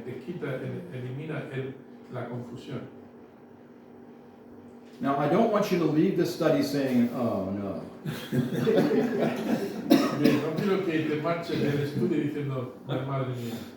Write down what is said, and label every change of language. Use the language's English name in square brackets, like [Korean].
[Spanish] Te elimina la confusión. [English] Now, I don't want you to leave this study saying, oh no. [Spanish] Bien, no quiero que te marches del estudio diciendo, "Ay, madre mía."